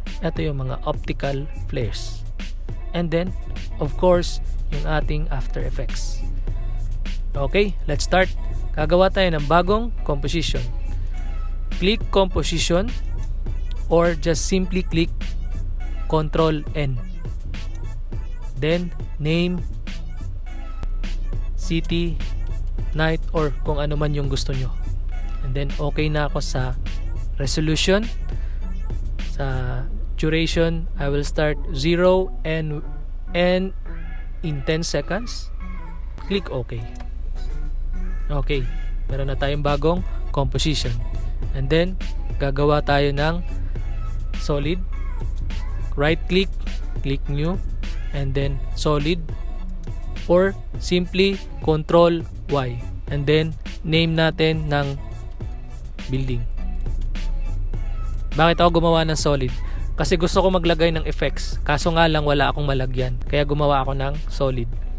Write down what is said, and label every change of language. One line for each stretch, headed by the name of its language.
Filipino: Ito yung mga optical flares.
English: And then, of course,
Filipino: yung ating
English: After Effects. Okay, let's start.
Filipino: Gagawa tayo ng bagong composition.
English: Click Composition, or just simply click Ctrl N. Then, name, city, night, or
Filipino: kung ano man yung gusto nyo.
English: And then,
Filipino: okay na ako sa resolution.
English: Sa duration, I will start 0 and end in 10 seconds. Click OK.
Filipino: Okay, meron na tayong bagong composition.
English: And then,
Filipino: gagawa tayo ng solid.
English: Right click, click new, and then solid, or simply Control Y. And then,
Filipino: name natin ng building. Bakit ako gumawa ng solid? Kasi gusto ko maglagay ng effects. Kaso nga lang wala akong malagyan. Kaya gumawa ako ng solid.